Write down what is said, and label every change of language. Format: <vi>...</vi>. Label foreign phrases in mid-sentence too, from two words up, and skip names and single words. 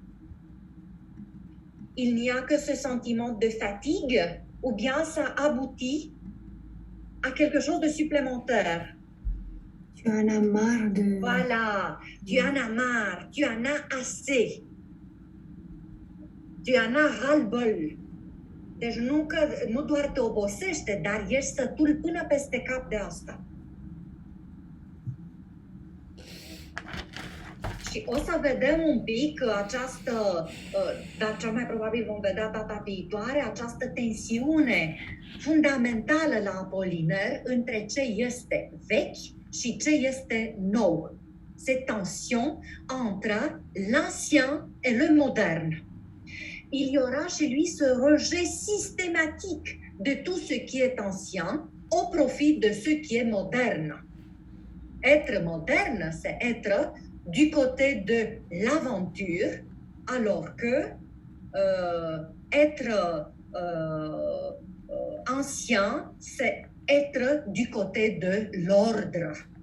<fr>Il n'y a que ce sentiment de fatigue ou bien ça aboutit à quelque chose de supplémentaire? Tu en as marre de... Voilà, tu en as marre, tu en as assez. Tu en as ras-le-bol.</fr> <ro>Deci nu doar te obosește, dar ești sătul până peste cap de asta. Și o să vedem un pic această, dar cel mai probabil vom vedea data viitoare, această tensiune fundamentală la Apollinaire între ce este vechi și ce este nou.</ro> <fr>Cette tension entre l'ancien et le moderne. Il y aura chez lui ce rejet systématique de tout ce qui est ancien au profit de ce qui est moderne. Être moderne, c'est être du côté de l'aventure, alors que être ancien, c'est être du côté de l'ordre.</fr>